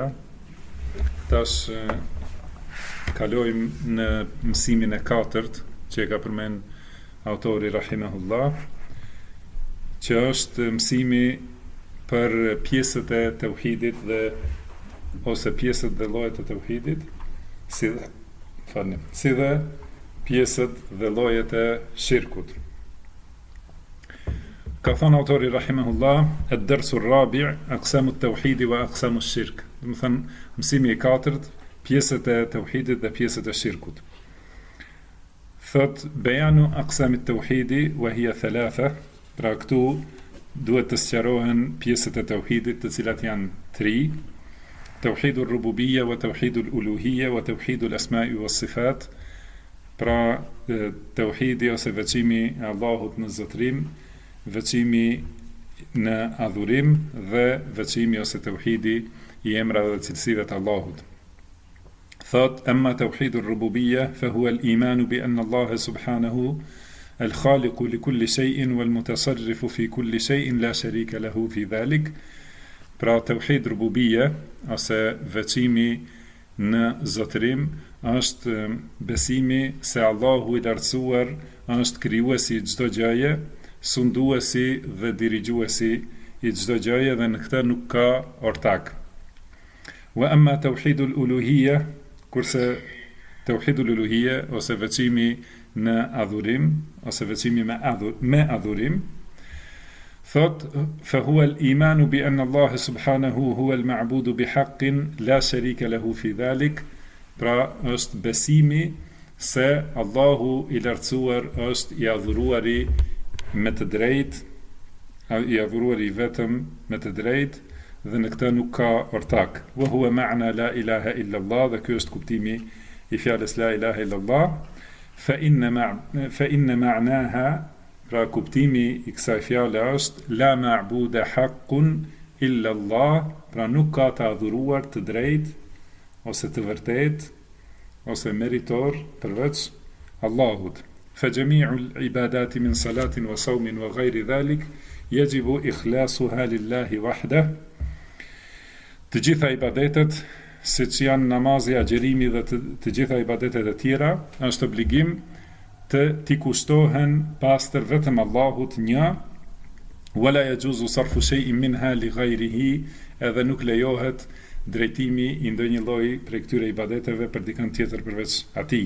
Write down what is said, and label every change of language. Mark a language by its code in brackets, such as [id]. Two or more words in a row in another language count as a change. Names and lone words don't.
[sq] Tash kalojmë në mësimin e katërt që e ka përmend autori rahimahullah, që është mësimi për pjesët e tauhidit ose pjesët dhe llojet e tauhidit, si dhe pjesët dhe llojet e shirkut. Ka thënë autori rahimahullah, [ar] الدرس الرابع أقسام التوحيد وأقسام الشرك. [sq] Do të thënë mësimi i katërt, pjesët e tauhidit dhe pjesët e shirkut. [ar] Thot بيان أقسام التوحيد وهي ثلاثة. [sq] Pra këtu duhet të sqarohen pjesët e tauhidit, të cilat janë 3: [ar] توحيد الربوبية وتوحيد الألوهية وتوحيد الأسماء والصفات. [sq] Pra tauhidi ose veçimi e Allahut në zotërim, veçimi në adhurim dhe veçimi ose tauhidi i emrave dhe cilësive të Allahut. [ar] Thot أما توحيد الربوبية فهو الإيمان بأن الله سبحانه الخالق لكل شيء والمتصرف في كل شيء لا شريك له في ذلك. [sq] Pra [ar] توحيد الربوبية [sq] ose veçimi në zotërim është besimi se Allahu i lartësuar është krijuesi i çdo gjëje, sunduesi dhe dirigjuesi i çdo gjëje dhe në këtë nuk ka ortak. [ar] وأما توحيد الألوهية, kurse توحيد الألوهية [sq] ose veçimi në adhurim ose veçimi me adhurim, thot [ar] فهو الإيمان بأن الله سبحانه هو المعبود بحق لا شريك له في ذلك. [sq] Pra është besimi se Allahu i lartësuar është i adhuruari me të drejtë, i adhuruari vetëm me të drejtë dhe në këtë nuk ka ortak. [ar] وهو معنى لا إله إلا الله, [sq] dhe ky është kuptimi i fjalës [ar] لا إله إلا الله. فإن معناها, [sq] pra kuptimi i kësaj fjale është [ar] لا معبود حق إلا الله, [sq] pra nuk ka të adhuruar të drejtë ose të vërtet ose meritor përveç Allahut. [ar] فجميع العبادات من صلاة وصوم وغير ذلك يجب إخلاصها لله وحده. [sq] Të gjitha ibadetet, siç janë namazi, agjerimi dhe të gjitha ibadetet e tjera, është obligim të t'i kushtohen pastër vetëm Allahut një, [ar] ولا يجوز صرف شيء منها لغيره, [sq] edhe nuk lejohet drejtimi i ndonjë lloji prej këtyre ibadeteve për dikën tjetër përveç atij.